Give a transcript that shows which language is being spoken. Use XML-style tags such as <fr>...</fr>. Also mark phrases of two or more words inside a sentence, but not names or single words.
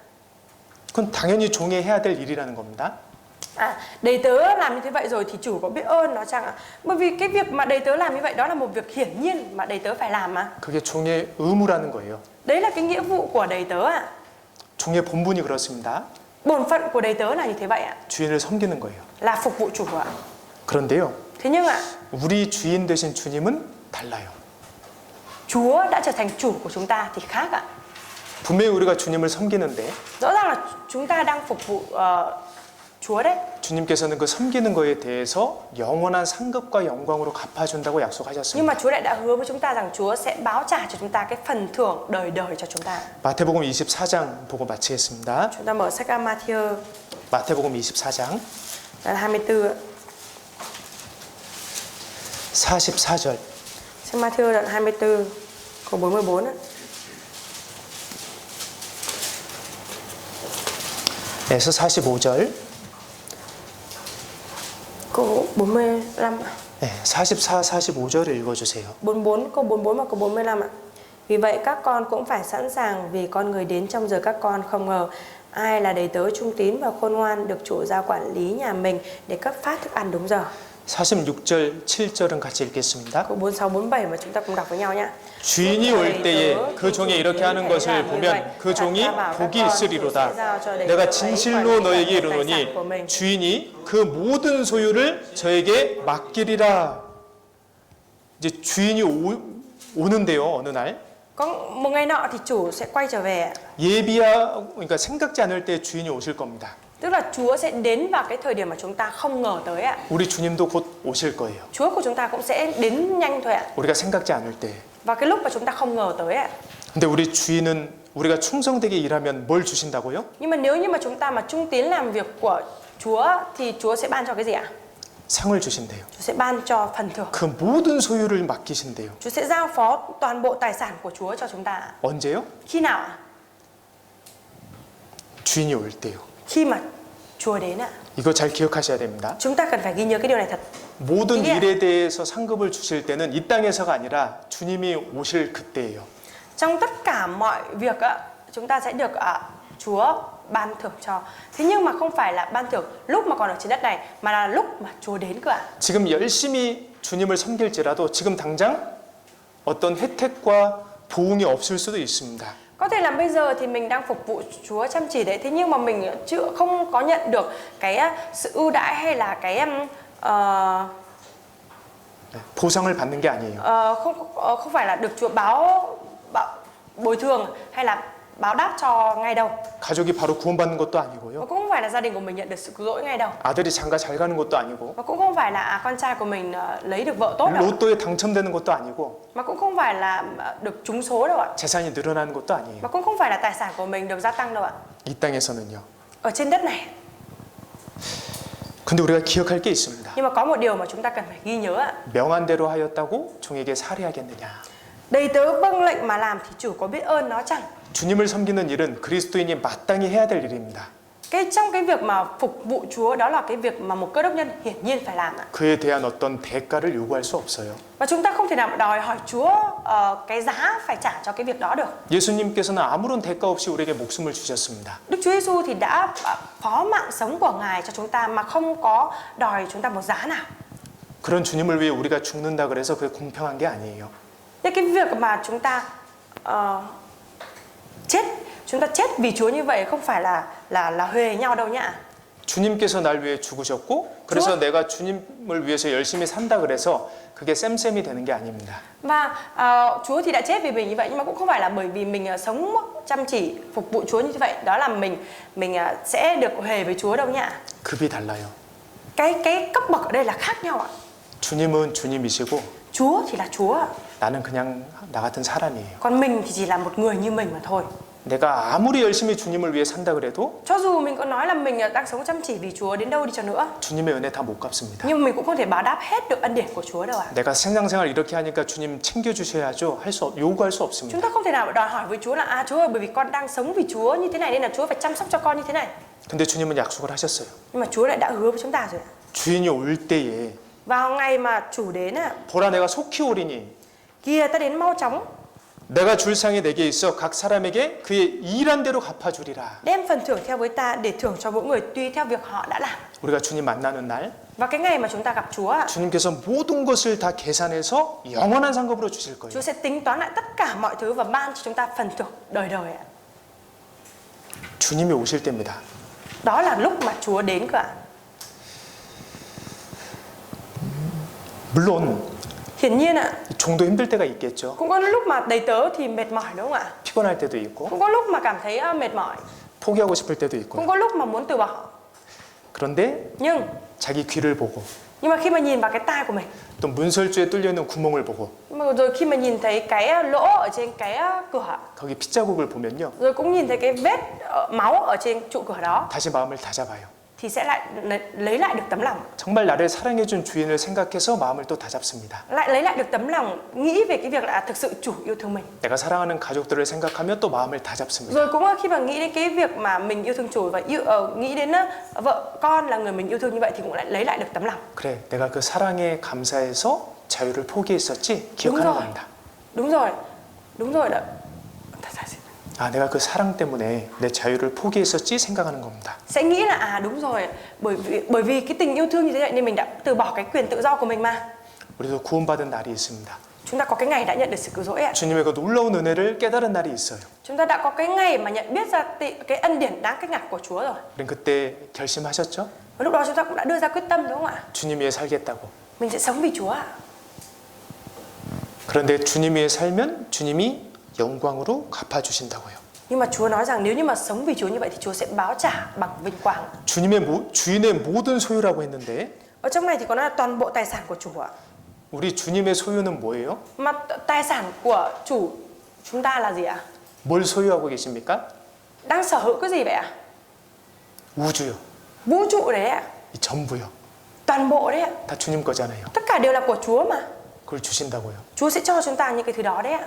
<ko>그건 당연히 종이 해야 될 일이라는 겁니다.</ko> <vi>Đầy tớ làm như thế vậy rồi thì chủ có biết ơn nó chăng ạ? Bởi vì cái việc mà đầy tớ làm như vậy đó là một việc hiển nhiên mà đầy tớ phải làm mà.</vi> <ko>그게 종의 의무라는 거예요.</ko> <vi>Đấy là cái nghĩa vụ của đầy tớ ạ.</vi> <ko>종의 본분이 그렇습니다.</ko> <vi>Bổn phận của đầy tớ là như thế vậy ạ.</vi> <ko>주인을 섬기는 거예요.</ko> <vi>Là phục vụ chủ ạ.</vi> <ko>그런데요.</ko> <vi>Thế nhưng ạ,</vi> <ko>우리 주인 되신 주님은 달라요.</ko> <vi>Chúa đã trở thành chủ của chúng ta thì khác ạ.</vi> <ko>분명히 우리가 주님을 섬기는데</ko> <vi>Rõ ràng là chúng ta đang phục vụ Chúa đấy.</vi> <ko>주님께서는 그 섬기는 거에 대해서 영원한 상급과 영광으로 갚아준다고</ko> <vi>Nhưng</vi> <ko>약속하셨습니다.</ko> <vi>mà Chúa đã hứa với chúng ta rằng Chúa sẽ báo trả cho chúng ta cái phần thưởng đời đời cho chúng ta.</vi> <ko>마태복음 24장 보고 마치겠습니다.</ko> <vi>Chúng ta mở sách Ma-thi-ơ</vi> <ko>마태복음 24장</ko> <vi>đoạn 24 ạ.</vi> <ko>44절.</ko> <vi>Sách Ma-thi-ơ đoạn 24 câu 44 ạ.</vi> <ko>에서 45절.</ko> <vi>Câu 45 ạ.</vi> <ko>네, 44, 45절을 읽어주세요.</ko> <vi>44, câu 44 và câu 45 ạ. Vì vậy các con cũng phải sẵn sàng, vì con người đến trong giờ các con không ngờ. Ai là đầy tớ trung tín và khôn ngoan, được chủ gia quản lý nhà mình để cấp phát thức ăn đúng giờ.</vi> <ko>46절, 7절은 같이 읽겠습니다.</ko> <vi>Câu 46, 47 mà chúng ta cùng đọc với nhau nhé.</vi> <ko>주인이 올 때에 그 종이 이렇게 하는 것을 보면 그 종이 복이 있으리로다. 내가 진실로 너에게 이르노니 주인이 그 모든 소유를 저에게 맡기리라. 이제 주인이 오는데요, 어느 날.</ko> <vi>Có một ngày nọ thì chủ sẽ quay trở về.</vi> <ko>그러니까 생각지 않을 때 주인이 오실 겁니다.</ko> <vi>Tức là Chúa sẽ đến vào cái thời điểm mà chúng ta không ngờ tới ạ.</vi> <ko>우리 주님도 곧 오실 거예요.</ko> <vi>Chúa của chúng ta cũng sẽ đến nhanh thôi ạ.</vi> <ko>우리가 생각지 않을 때.</ko> <vi>Vào cái lúc mà chúng ta không ngờ tới ạ.</vi> <ko>근데 우리 주인은 우리가 충성되게 일하면 뭘 주신다고요?</ko> <vi>Nhưng mà nếu như mà chúng ta mà trung tín làm việc của Chúa thì Chúa sẽ ban cho cái gì ạ?</vi> <ko>상을 주신대요.</ko> <vi>Chúa sẽ ban cho phần thưởng.</vi> <ko>그 모든 소유를 맡기신대요.</ko> <vi>Chúa sẽ giao phó toàn bộ tài sản của Chúa cho chúng ta.</vi> <ko>언제요?</ko> <vi>Khi nào ạ?</vi> <ko>주인이 올 때요.</ko> <vi>Khi mà Chúa đến ạ.</vi> <ko>이거 잘 기억하셔야 됩니다.</ko> <vi>Chúng ta cần phải ghi nhớ cái điều này thật.</vi> <ko>모든 일에 대해서 상급을 주실 때는 이 땅에서가 아니라 주님이 오실 그때예요.</ko> <vi>Trong tất cả mọi việc ạ, chúng ta sẽ được Chúa ban thưởng cho. Thế nhưng mà không phải là ban thưởng lúc mà còn ở trên đất này, mà là lúc mà Chúa đến cơ ạ.</vi> <ko>지금 열심히 주님을 섬길지라도 지금 당장 어떤 혜택과 보응이 없을 수도 있습니다.</ko> <vi>Có thể là bây giờ thì mình đang phục vụ Chúa chăm chỉ đấy, thế nhưng mà mình chưa không có nhận được cái sự ưu đãi hay là cái</vi> <ko>보상을 받는 게 아니에요.</ko> <vi>không phải là được Chúa bồi thường hay là báo đáp cho ngay đâu.</vi> <ko>가족이 바로 구원받는 것도 아니고요.</ko> <vi>Và cũng không phải là gia đình của mình nhận được sự cứu rỗi ngay đâu.</vi> <ko>아들이 장가 잘 가는 것도 아니고.</ko> <vi>Và cũng không phải là con trai của mình lấy được vợ tốt đâu.</vi> <ko>로또에 당첨되는 것도 아니고.</ko> <vi>Mà cũng không phải là được trúng số đâu ạ.</vi> <ko>재산이 늘어나는 것도 아니에요.</ko> <vi>Và cũng không phải là tài sản của mình được gia tăng đâu ạ.</vi> <ko>이 땅에서는요.</ko> <vi>Ở trên đất này.</vi> <ko>근데 우리가 기억할 게 있습니다.</ko> <vi>Nhưng mà có một điều mà chúng ta cần phải ghi nhớ ạ.</vi> <ko>명한대로 하였다고 종에게 살해하겠느냐.</ko> <vi>Đầy tớ vâng lệnh mà làm thì chủ có biết ơn nó chẳng.</vi> <ko>주님을 섬기는 일은 그리스도인이 마땅히 해야 될 일입니다.</ko> <vi>Trong cái việc mà phục vụ Chúa, đó là cái việc mà một cơ đốc nhân hiển nhiên phải làm ạ.</vi> <ko>그에 대한 어떤 대가를 요구할 수 없어요.</ko> <vi>Và chúng ta không thể nào đòi hỏi Chúa cái giá phải trả cho cái việc đó được.</vi> <ko>예수님께서는 아무런 대가 없이 우리에게 목숨을 주셨습니다.</ko> <vi>Đức Chúa Giêsu thì đã phó mạng sống của Ngài cho chúng ta mà không có đòi chúng ta một giá nào.</vi> <ko>그런 주님을 위해 우리가 죽는다 그래서 그게 공평한 게 아니에요.</ko> <vi>Thế cái việc mà chúng ta chúng ta chết vì Chúa như vậy không phải là huề nhau đâu nhá.</vi> <ko>주님께서 날 위해 죽으셨고 그래서 내가 주님을 위해서 열심히 산다 그래서 그게 쌤쌤이 되는 게 아닙니다.</ko> <vi>Và Chúa thì đã chết vì mình như vậy, nhưng mà cũng không phải là bởi vì mình sống chăm chỉ phục vụ Chúa như vậy đó là mình sẽ được huề với Chúa đâu nhá.</vi> <ko>급이 달라요.</ko> <vi>Cái cấp bậc ở đây là khác nhau ạ.</vi> <ko>주님은 주님이시고</ko> <vi>Chúa thì là Chúa,</vi> <ko>나는 그냥 나 같은 사람이에요.</ko> <vi>còn mình thì chỉ là một người như mình mà thôi.</vi> <ko>내가 아무리 열심히 주님을 위해 산다 그래도</ko> <vi>Cho dù mình có nói là mình đang sống chăm chỉ vì Chúa đến đâu đi chăng nữa,</vi> <ko>주님의 은혜 다 못 갚습니다.</ko> <vi>nhưng mình cũng không thể báo đáp hết được ân điển của Chúa đâu ạ.</vi> <ko>내가 신앙생활 이렇게 하니까 주님 챙겨주셔야죠. 요구할 수</ko> <vi>Chúng</vi> <ko>없습니다.</ko> <vi>ta không thể nào đòi hỏi với Chúa là Chúa ơi, bởi vì con đang sống vì Chúa như thế này nên là Chúa phải chăm sóc cho con như thế này.</vi> <ko>근데 주님은 약속을 하셨어요.</ko> <vi>Nhưng mà Chúa lại đã hứa với chúng ta rồi.</vi> <ko>주인이 올 때에</ko> <vi>Vào ngày mà chủ đến</vi> <ko>보라 내가 속히 오리니</ko> <vi>kìa ta đến mau chóng,</vi> <ko>내가 줄 상이 내게 있어 각 사람에게 그의 일한 대로 갚아주리라.</ko> <vi>đem phần thưởng theo với ta để thưởng cho mỗi người tùy theo việc họ đã làm.</vi> <ko>우리가 주님 만나는 날</ko> <vi>Và cái ngày mà chúng ta gặp Chúa,</vi> <ko>주님께서 모든 것을 다 계산해서 영원한 상급으로 주실 거예요.</ko> <vi>Chúa sẽ tính toán lại tất cả mọi thứ và ban cho chúng ta phần thưởng đời đời ạ.</vi> <ko>주님이 오실 때입니다.</ko> <vi>Đó là lúc mà Chúa đến cơ ạ.</vi> <ko>물론</ko> <vi>Hiển nhiên ạ,</vi> <ko>종도 힘들 때가 있겠죠.</ko> <vi>cũng có lúc mà đầy tớ thì mệt mỏi đúng không ạ?</vi> <ko>피곤할 때도 있고</ko> <vi>Cũng có lúc mà cảm thấy mệt mỏi,</vi> <ko>포기하고 싶을 때도</ko> <vi>cũng</vi> <ko>있고.</ko> <vi>có lúc mà muốn từ bỏ.</vi> <ko>그런데</ko> <vi>Nhưng</vi> <ko>자기 귀를 보고</ko> <vi>mà khi mà nhìn vào cái tai của mình,</vi> <ko>또 문설주에 뚫려 있는 구멍을 보고</ko> <vi>mà rồi khi mà nhìn thấy cái lỗ ở trên cái cửa,</vi> <ko>거기 핏자국을 보면요.</ko> <vi>rồi cũng nhìn thấy cái vết máu ở trên trụ cửa đó,</vi> <ko>다시 마음을 다잡아요.</ko> <vi>thì sẽ lại lấy lại được tấm lòng,</vi> <ko>정말 나를 사랑해준 주인을 생각해서 마음을 또 다잡습니다.</ko> <vi>lại lấy lại được tấm lòng, nghĩ về cái việc là thực sự chủ yêu thương mình.</vi> <ko>내가 사랑하는 가족들을 생각하면 또 마음을 다잡습니다.</ko> <vi>Rồi cũng khi mà nghĩ đến cái việc mà mình yêu thương chủ và nghĩ đến vợ con là người mình yêu thương như vậy thì cũng lại lấy lại được tấm lòng.</vi> <ko>그래, 내가 그 사랑에 감사해서 자유를 포기했었지 기억하는 겁니다.</ko> <vi>Đúng rồi, đúng rồi đó.</vi> <ko>아, 내가 그 사랑 때문에 내 자유를 포기했었지 생각하는 겁니다.</ko> <vi>Sẽ nghĩ là đúng rồi, bởi vì cái tình yêu thương như thế này nên mình đã từ bỏ cái quyền tự do của mình mà.</vi> <ko>우리도 구원받은 날이 있습니다.</ko> <vi>Chúng ta có cái ngày đã nhận được sự cứu rỗi ạ.</vi> <ko>주님의 그 놀라운 은혜를 깨달은 날이 있어요.</ko> <vi>Chúng ta đã có cái ngày mà nhận biết ra cái ân điển đáng kinh ngạc của Chúa rồi.</vi> <ko>우린 그때 결심하셨죠?</ko> <vi>Và lúc đó chúng ta cũng đã đưa ra quyết tâm đúng không ạ?</vi> <ko>주님 위해 살겠다고.</ko> <vi>Mình sẽ sống vì Chúa ạ.</vi> <ko>그런데 주님 위해 살면 주님이 영광으로 갚아주신다고요.</ko> <vi>Nhưng mà Chúa nói rằng nếu như mà sống vì Chúa như vậy thì Chúa sẽ báo trả bằng vinh quang.</vi> <ko>주인의 모든 소유라고 했는데</ko> <vi>Ở trong này thì có nói là toàn bộ tài sản của chủ ạ.</vi> <ko>우리 주님의 소유는 뭐예요?</ko> <vi>Mà tài sản của chủ chúng ta là gì ạ?</vi> <ko>뭘 소유하고 계십니까?</ko> <vi>Đang sở hữu cái gì vậy ạ?</vi> <ko>우주요.</ko> <vi>Vũ trụ đấy ạ.</vi> <ko>이 전부요.</ko> <vi>Toàn bộ đấy ạ.</vi> <ko>다 주님 거잖아요.</ko> <vi>Tất cả đều là của Chúa mà.</vi> <ko>그걸 주신다고요.</ko> <vi>Chúa sẽ cho chúng ta những cái thứ đó đấy ạ.</vi>